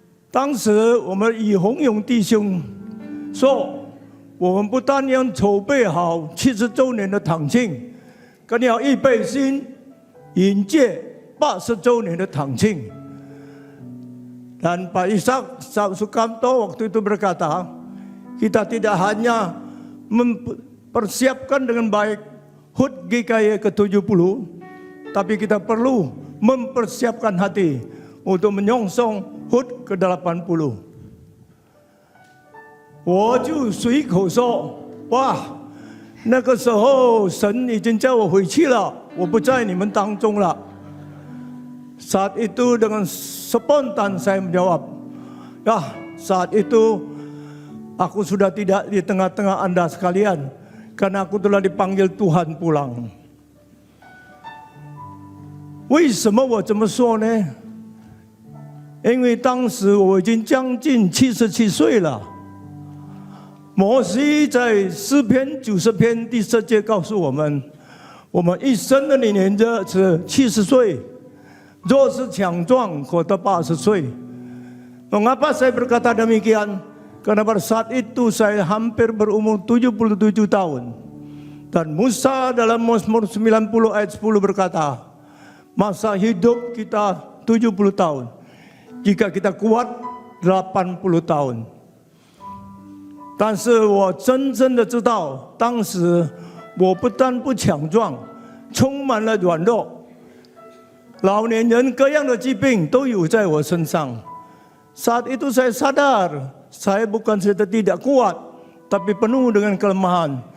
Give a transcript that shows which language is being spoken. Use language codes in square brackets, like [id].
[zh] 当时我们以洪勇弟兄说，我们不但要筹备好70周年的堂庆，更要预备心迎接80周年的堂庆。 [id] Dan Pak Ishak Sukamto waktu itu berkata, kita tidak hanya mempersiapkan dengan baik HUT GKI ke-70, tapi kita perlu mempersiapkan hati untuk menyongsong HUT ke-80。 [zh] 我就随口说，哇，那个时候神已经叫我回去了，我不在你们当中了。 [id] Saat itu dengan spontan saya menjawab, ya saat itu aku sudah tidak di tengah-tengah Anda sekalian, karena aku telah dipanggil Tuhan pulang。 [zh] 为什么我这么说呢？因为当时我已经将近77岁了。摩西在诗篇90篇第4节告诉我们，我们一生的年日是70岁，若是强壮活到80岁。 [id] Mengapa saya berkata demikian? Karena pada saat itu saya hampir berumur 77 tahun. Dan Musa dalam Mazmur 90 ayat 10 berkata, masa hidup kita 70 tahun. Jika kita kuat 80 tahun。 [zh] 但是我真正的知道，当时我不但不强壮，充满了软弱，老年人各样的疾病都有在我身上。 [id] Saat itu saya sadar, saya bukan saja tidak kuat, tapi penuh dengan kelemahan.